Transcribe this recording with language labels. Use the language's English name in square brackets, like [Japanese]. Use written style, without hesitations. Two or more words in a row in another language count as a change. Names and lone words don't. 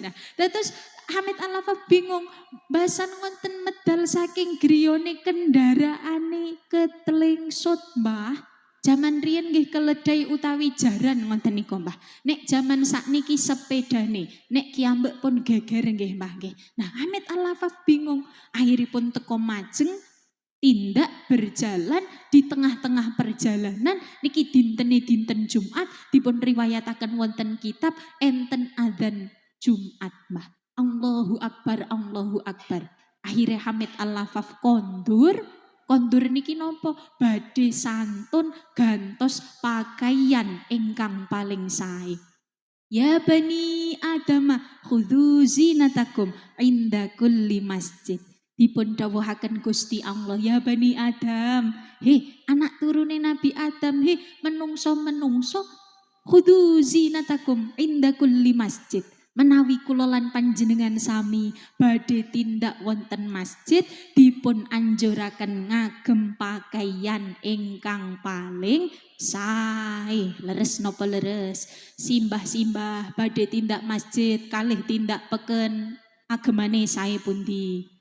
[Javanese] Nah terus Hamid Al-Lafaf bingung. Basan wonten medal saking griyane kendaraane ketelingsut Mbah. Jaman riyen nggih keledai utawi jaran ngoten niku Mbah. Nek jaman sakniki sepedane, nek kiambek pun geger nggih Mbah nggih. Nah Hamid Al-Lafaf bingung. Akhiripun teko majeng tindak [Indonesian] berjalan di tengah-tengah perjalanan [Javanese] niki dinten Jumat dipun riwayataken wonten kitab enten adzan Jumat Mbah. [Arabic] الله أكبر، الله أكبر. [Javanese] Akhirnya Hamid Al-Lafaf kondur niki nopo badhe santun gantos pakaian ingkang paling sae. [Arabic] يا بني آدم خذوا زينتكم عند كل مسجد. [Javanese] Dipun dawuhaken Gusti Allah, [Arabic] يا بني آدم, [Javanese] anak turune Nabi Adam, menungso [Arabic] خذوا زينتكم عند كل مسجد. [Javanese] Menawi kula lan panjenengan sami badhe tindak wonten masjid dipun anjuraken ngagem pakaian ingkang paling sae. Leres napa leres? Simbah-simbah badhe tindak masjid kalih tindak peken agemane sae pundi?